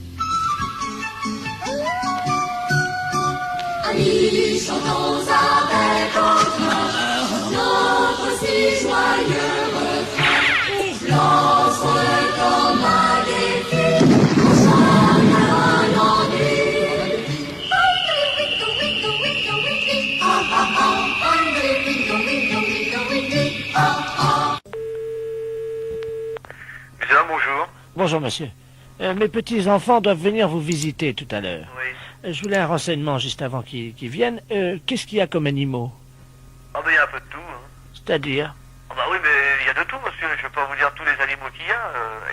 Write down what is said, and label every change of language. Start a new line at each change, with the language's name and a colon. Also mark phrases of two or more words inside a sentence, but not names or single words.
French: Amis, chantons avec entrain notre si joyeux refrain. Lance comme un défi, on chante un ennui. Winkle, winkle, winkle, winkle, ah ah ah. Winkle, winkle, winkle, winkle, ah ah. Bien, bonjour. Bonjour monsieur. Mes petits-enfants doivent venir vous visiter tout à l'heure. Oui. Je voulais un renseignement juste avant qu'ils viennent. Qu'est-ce qu'il y a comme animaux? Ah ben il y a un peu de tout. Hein. C'est-à-dire? Ah bah oui, mais il y a de tout, monsieur. Je peux pas vous dire tous les animaux qu'il y a.